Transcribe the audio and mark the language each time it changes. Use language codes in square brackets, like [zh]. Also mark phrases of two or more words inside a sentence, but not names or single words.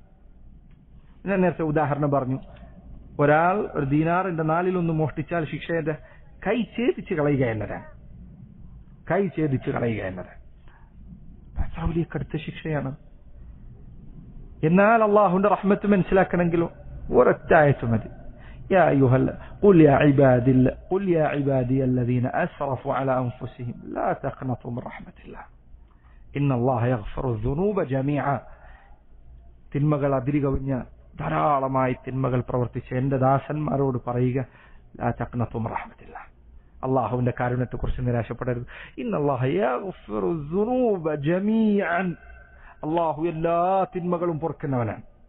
[ml] ഞാൻ നേരത്തെ ഉദാഹരണം പറഞ്ഞു, ഒരാൾ ഒരു ദീനാറിന്റെ 4 മോഷ്ടിച്ചാൽ ശിക്ഷയുടെ കൈ ഛേദിച്ച് കളയുക എന്നതാണ്. കൈ ഛേദിച്ച് കളയുക എന്നത് അത്ര വലിയ കടുത്ത ശിക്ഷയാണ്. എന്നാൽ അള്ളാഹുവിന്റെ റഹ്മത്ത് മനസ്സിലാക്കണമെങ്കിലും ഒരൊറ്റ ആയത്ത് മതി. [ar] قل يا عبادي الذين أسرفوا على أنفسهم لا تقنطوا من رحمة الله إن الله يغفر الذنوب جميعا. [ml] തിന്മകൾ അതിരുകവിഞ്ഞ ധാരാളമായി തിന്മകൾ പ്രവർത്തിച്ച എന്റെ ദാസന്മാരോട് പറയുക, [ar] لا تقنطوا من رحمة الله, [ml] അള്ളാഹുവിന്റെ കാരുണ്യത്തെ കുറിച്ച് നിരാശപ്പെടരുത്. [ar] إن الله يغفر الذنوب جميعا, [ml] അള്ളാഹു എല്ലാ തിന്മകളും പൊറുക്കുന്നവനാണ്.